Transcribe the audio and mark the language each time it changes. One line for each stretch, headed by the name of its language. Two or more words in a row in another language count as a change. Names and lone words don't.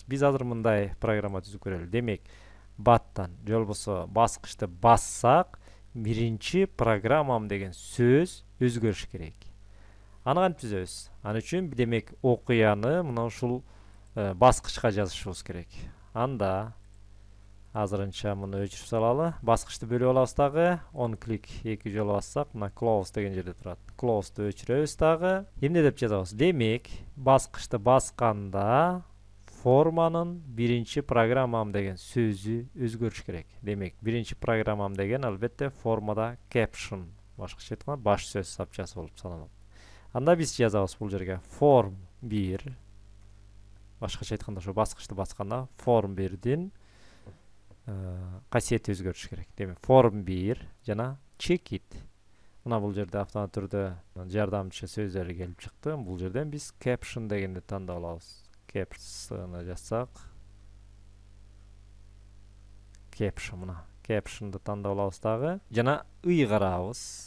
Kyrgyz: Биз азыр мындай программа түзүп көрөлү. Демек, баттан же болбосо баскычты бассак, биринчи программам деген сөз өзгөрүш керек. Аны кантип түзөбүз? Аны үчүн демек окуяны мына ушул баскычка жазышыбыз керек. Анда азырынча муну өчүрүп салалы. Баскычты бөлүп алабыз дагы.
English: On click
Kyrgyz: 2 жолу бассак, мына close деген жерде турат. Close'ду өчүрөбүз дагы. Эмне деп жазабыз? Демек, баскычты басканда форманын биринчи программам деген сөзү өзгөрүш керек. Демек, биринчи программам деген албетте формада caption, башкача айтканда баш сөз сапчасы болуп саналат. Анда биз жазабыз бул жерге form 1. Башкача айтканда ошо баскычты басканда form 1дин касиети өзгөрүш керек. Демек, form 1 жана
English: check it.
Kyrgyz: Мына бул жерде автомат түрдө жардамчы сөздөр келип чыкты. Бул жерден биз caption дегенди тандап алабыз. Caption'ı жазсак, caption мына. Caption'ды тандап алабыз дагы. Жана ый карабыз.